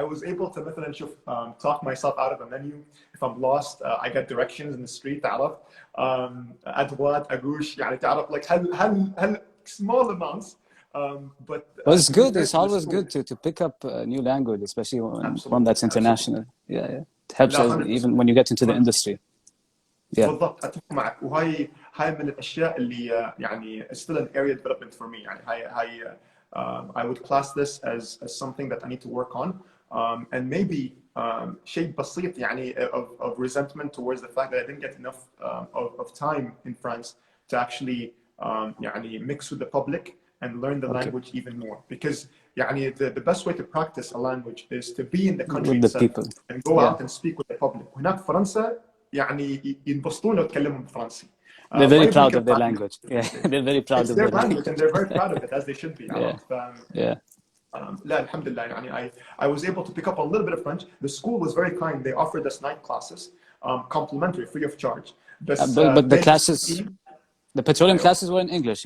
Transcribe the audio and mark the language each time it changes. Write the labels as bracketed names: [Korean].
[English] I was able to [Arabic] مثلا شوف [English] talk myself out of a menu. If I'm lost, I get directions in the street, [Arabic] تعرف. أدوات أقوش يعني تعرف [English] like [Arabic] هل [English] small amounts. But it's good. It's always good to pick up a new language, especially one that's international. Yeah. It helps even when you get into the industry. Yeah. [Arabic] بالضبط اتفق معك. وهاي من الاشياء اللي يعني [English] still an area development for me. يعني هاي I would class this as something that I need to work on and maybe [Arabic] شيء بسيط يعني [English] of resentment towards the fact that I didn't get enough of time in France to actually يعني mix with the public and learn the language even more, because يعني the best way to practice a language is to be in the country itself and go out and speak with the public. [Arabic] وهناك فرنسا يعني ينبسطون لو تكلموا بالفرنسي. [English] They're very proud of their language. Yeah, they're very proud of their language and they're very proud of it as they should be. Yeah. [Arabic] لا الحمد لله يعني [English] I was able to pick up a little bit of French. The school was very kind. They offered us night classes, complimentary, free of charge. But the classes, the petroleum classes were in English.